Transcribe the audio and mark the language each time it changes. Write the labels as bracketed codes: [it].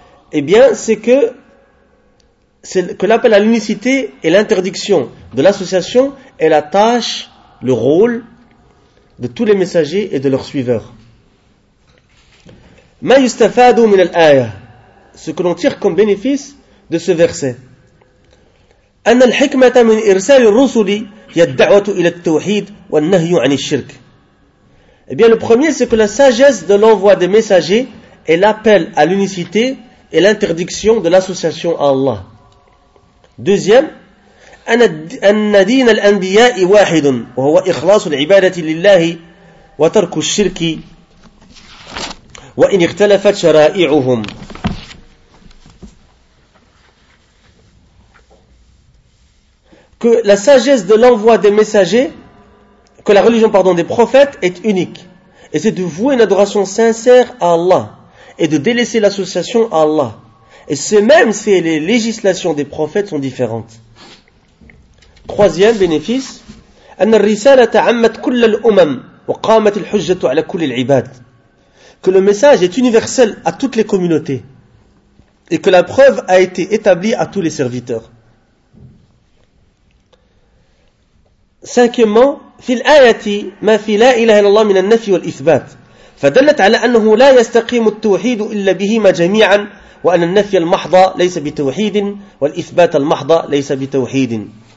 [fr] Eh bien, c'est que l'appel à l'unicité et l'interdiction de l'association est la tâche, le rôle de tous les messagers et de leurs suiveurs. [ar] ما يستفاد من الآية, [fr] ce que l'on tire comme bénéfice de ce verset. [ar] أن الحكمة من إرسال الرسل هي الدعوة إلى التوحيد والنهي عن الشرك. [fr] Eh bien, le premier, c'est que la sagesse de l'envoi des messagers est l'appel à l'unicité et l'interdiction de l'association à Allah. Deuxième, [ar] أن دين الأنبياء واحد وهو إخلاص العبادة لله وترك الشرك وإن اختلفت شرائعهم. [fr] Que la sagesse de l'envoi des messagers, que la religion pardon des prophètes est unique, et c'est de vouer une adoration sincère à Allah et de délaisser l'association à Allah, et ce même si les législations des prophètes sont différentes. Troisième bénéfice, [ar] أن الرسالة عمت كل الأمم وقامت الحجة على كل العباد. [fr] Que le message est universel à toutes les communautés et que la preuve a été établie à tous les serviteurs. Cinquièmement, [ar] في الآية ما في لا إله إلا الله من النفي والإثبات فدلت على أنه لا يستقيم التوحيد إلا بهما جميعا وأن النفي المحض ليس بتوحيد والإثبات المحض ليس بتوحيد.